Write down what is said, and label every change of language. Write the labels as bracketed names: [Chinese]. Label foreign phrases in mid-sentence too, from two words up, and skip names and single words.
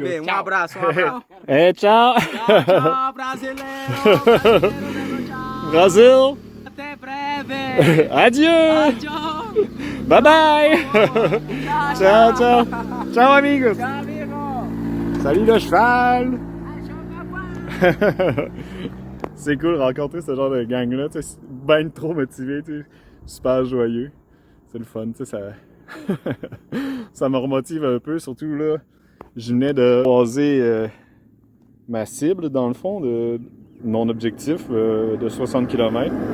[Portuguese] bem, um abraço, um abraço. É, tchau. Tchau, tchau, brasileiro. Brasileiro, tchau. Brasil. Até breve. Adieu. Tchau. [English] Bye bye. [Portuguese] Tchau, tchau. Tchau, amigos. Tchau, amigo. [French] Salut le cheval. [Portuguese] Tchau, papai. [French] C'est cool de rencontrer ce genre de gang-là. Tu sais, c'est ben trop motivé, tu sais, super joyeux. C'est le fun, tu sais, ça... ça me remotive un peu, surtout là, je venais de croiser ma cible, dans le fond, de mon objectif de 60 km.